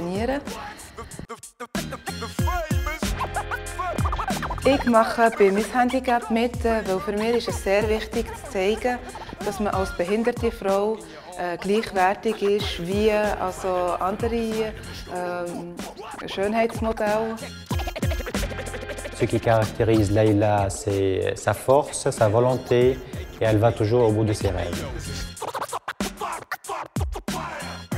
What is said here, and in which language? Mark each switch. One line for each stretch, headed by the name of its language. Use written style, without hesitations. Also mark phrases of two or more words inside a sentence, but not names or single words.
German: Ich mache bei Miss Handicap mit, weil für mich ist es sehr wichtig zu zeigen, dass man als behinderte Frau gleichwertig ist wie andere Schönheitsmodelle.
French: Ce qui caractérise Leila, c'est sa force, sa volonté et elle va toujours au bout de ses rêves.